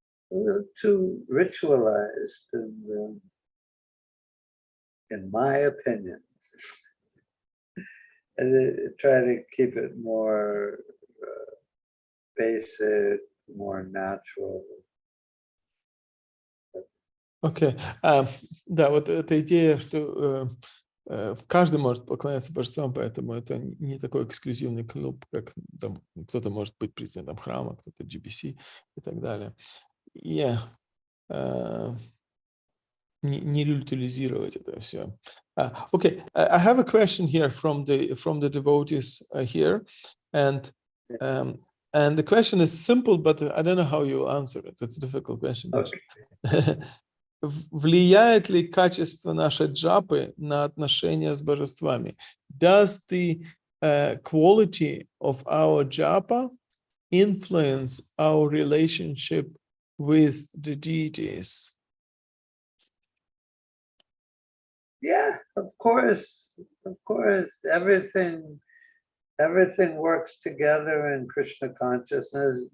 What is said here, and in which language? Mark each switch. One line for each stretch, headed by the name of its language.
English: little too ritualized, and, in my opinion. And try to keep it more basic, more natural.
Russian: Окей. Да, вот эта идея, что каждый может поклоняться божествам, поэтому это не такой эксклюзивный клуб, как там кто-то может быть президентом храма, кто-то GBC и так далее. И не ритуализировать это все.
English: Okay, I have a question here from the devotees here, and the question is simple, but I don't know how you answer it. It's a difficult question. Okay.
Russian: Влияет ли качество нашей джапы на отношения с божествами?
English: Does the quality of our japa influence our relationship with the deities? Yeah, of course, everything works together in Krishna consciousness.